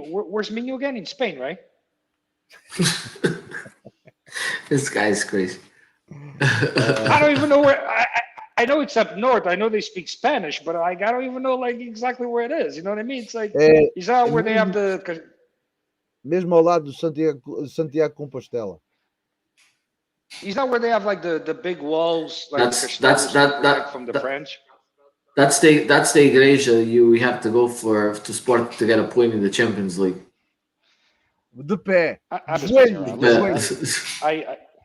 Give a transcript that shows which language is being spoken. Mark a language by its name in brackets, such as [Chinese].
[English] Where's Minho again? In Spain, right? This guy's crazy. I don't even know where. I know it's up north. I know they speak Spanish, but I don't even know like exactly where it is. You know what I mean? It's like is that where they have the? [Portuguese] Mesmo ao lado do Santiago Compostela. [English] Is that where they have like the big walls like from the French? That's the [Portuguese] igreja [English] you have to go to Sport to get a point in the Champions League. [Portuguese] De pé. [English] I'm just messing around. Yeah.